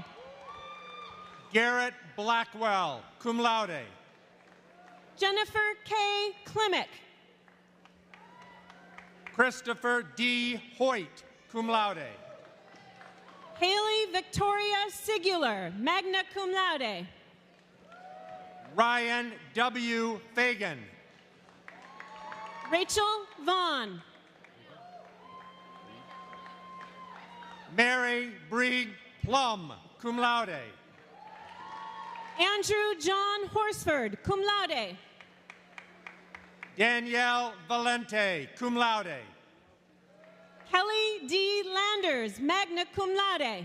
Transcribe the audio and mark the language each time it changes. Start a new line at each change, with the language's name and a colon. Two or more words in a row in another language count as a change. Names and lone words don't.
English: Garrett Blackwell,
Latin: cum laude.
English: Jennifer K. Klimek. Christopher D. Hoyt,
Latin: cum laude.
English: Haley Victoria Sigular,
Latin: magna cum laude.
English: Ryan W. Fagan. Rachel Vaughn. Mary Brigg Plum,
Latin: cum laude.
English: Andrew John Horsford,
Latin: cum laude.
English: Danielle Valente,
Latin: cum laude.
English: Kelly D. Landers,
Latin: magna cum laude.